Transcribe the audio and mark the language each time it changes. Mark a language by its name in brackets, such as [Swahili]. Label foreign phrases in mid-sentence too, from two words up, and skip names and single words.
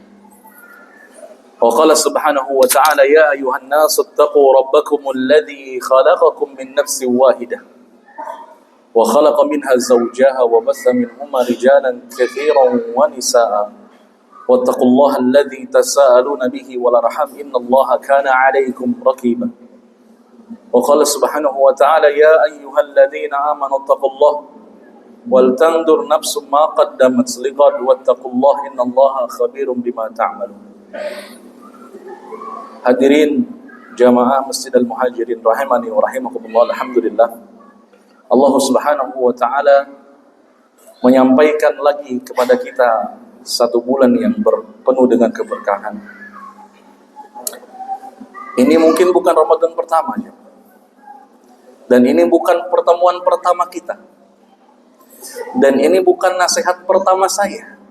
[Arabic] وقال سبحانه وتعالى يا أيها الناس اتقوا ربكم الذي خلقكم من نفس واحدة وخلق منها زوجها وبث منهما رجالا كثيرا ونساء واتقوا الله الذي تساءلون به والأرحام إن الله كان عليكم رقيبا. وقال سبحانه وتعالى يا أيها الذين آمنوا اتقوا الله ولتنظر نفس ما قدمت لغد واتقوا الله إن الله خبير بما تعملون. [Indonesian] Hadirin jamaah Masjid Al-Muhajirin [Arabic] رحمني ورحمكم الله, [Indonesian] alhamdulillah Allah [Arabic] سبحانه وتعالى [Indonesian] menyampaikan lagi kepada kita satu bulan yang penuh dengan keberkahan. Ini mungkin bukan Ramadan pertamanya, dan ini bukan pertemuan pertama kita, dan ini bukan nasihat pertama saya.